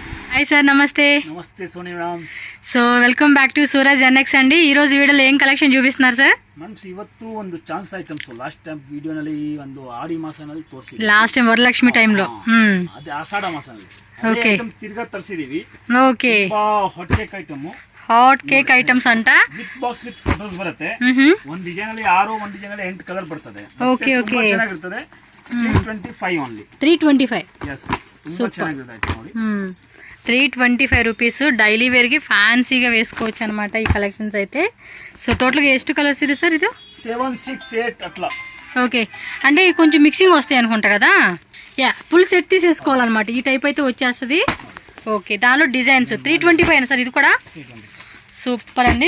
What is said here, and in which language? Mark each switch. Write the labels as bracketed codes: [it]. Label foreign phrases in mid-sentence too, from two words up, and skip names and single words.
[te] హాయ్ సార్, నమస్తే. నమస్తే సోనీ మ్యామ్. [en] so welcome back to [te] సూరజ్ ఎన్ఎక్స్ అండి. ಈ రోజు ವಿಡಿಯೋಲಿ ಏನ್ ಕಲೆಕ್ಷನ್ చూపిస్తున్నారు ಸರ್? [kn] ಮ್ಯಾಮ್ಸ್ ಇವತ್ತು ಒಂದು ಚಾನ್ಸ್ ಐಟಮ್ಸ್ [en] last time [kn] ವಿಡಿಯೋನಲ್ಲಿ ಒಂದು ಆಡಿ ಮಾಸನಲ್ಲಿ ತೋರಿಸಿದ್ವಿ. [en] last time [kn] ವರಲಕ್ಷ್ಮಿ ಟೈಮ್ లో ಅದೇ ಆಷಾಢ ಮಾಸನಲ್ಲಿ ಓಕೆ ಐಟಮ್ ತಿರ್ಗಾ ತರಿಸಿದೀವಿ. ಓಕೆ, [en] hot cake item, hot cake items [kn] ಅಂತ [en] with box with photos [kn] ಬರುತ್ತೆ. ಒಂದು ಡಿಸೈನ್ ಅಲ್ಲಿ 6, ಒಂದು ಡಿಸೈನ್ ಅಲ್ಲಿ 8 ಕಲರ್ ಬರ್ತದೆ. ಓಕೆ ಓಕೆ, ಚೆನ್ನಾಗಿರ್ತದೆ. 325 ಓನ್ಲಿ. 325. ಎಸ್, ತುಂಬಾ ಚೆನ್ನಾಗಿರುತ್ತೆ ಐಟಮ್ ನೋಡಿ. [te] 325 రూపీస్. డైలీ వేర్కి ఫ్యాన్సీగా వేసుకోవచ్చు అనమాట ఈ కలెక్షన్స్ అయితే. సో టోటల్గా ಎಷ್ಟು కలర్స్ ಇದೆ సార్? ఇది 7, 6, 8 అట్లా. ఓకే, అంటే కొంచెం మిక్సింగ్ వస్తాయి అనుకుంటా కదా. యా, [en] full set [te] తీసేసుకోవాలన్నమాట. ఈ టైప్ అయితే వచ్చేస్తుంది. ఓకే, దానిలో డిజైన్స్ 325 సార్. ఇది కూడా సూపర్ అండి.